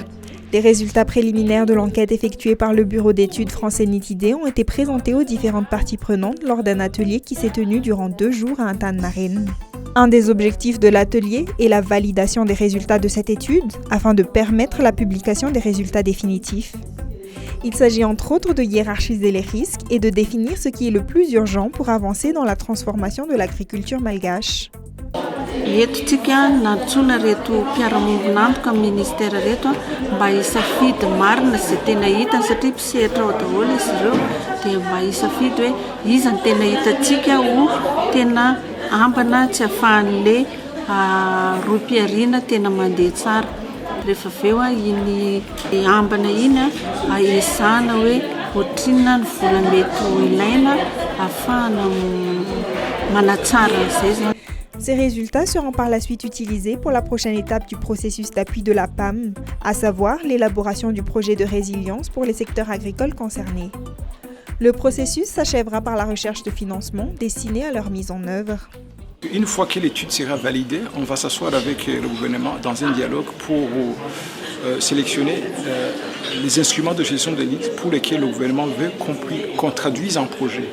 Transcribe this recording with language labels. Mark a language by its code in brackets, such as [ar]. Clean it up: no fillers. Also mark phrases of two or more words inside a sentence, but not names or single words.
[fr] Les résultats préliminaires de l'enquête effectuée par le bureau d'études français Nitidé ont été présentés aux différentes parties prenantes lors d'un atelier qui s'est tenu durant 2 jours à Antananarivo. Un des objectifs de l'atelier est la validation des résultats de cette étude afin de permettre la publication des résultats définitifs. Il s'agit entre autres de hiérarchiser les risques et de définir ce qui est le plus urgent pour avancer dans la transformation de l'agriculture malgache. [mg] Eto tsika nantsona reto mpiara-mombona amiko amin'ny ministera reto mba hisafidy marina izay tena hitany satria mpisehatra ao daholo izy ireo dia mba hisafidy hoe iza ny tena hitantsika ho tena ambana tsy ahafahan'le roa-piariana tena mandeha tsara. Rehefa aveo iny ambana iny ahezana hoe ohatrinona ny vola mety ho ilaina ahafahana manatsara izay. [fr] Ces résultats seront par la suite utilisés pour la prochaine étape du processus d'appui de la PAM, à savoir l'élaboration du projet de résilience pour les secteurs agricoles concernés. Le processus s'achèvera par la recherche de financement destiné à leur mise en œuvre. Une fois que l'étude sera validée, on va s'asseoir avec le gouvernement dans un dialogue pour sélectionner les instruments de gestion de risque pour lesquels le gouvernement veut qu'on traduise en projet.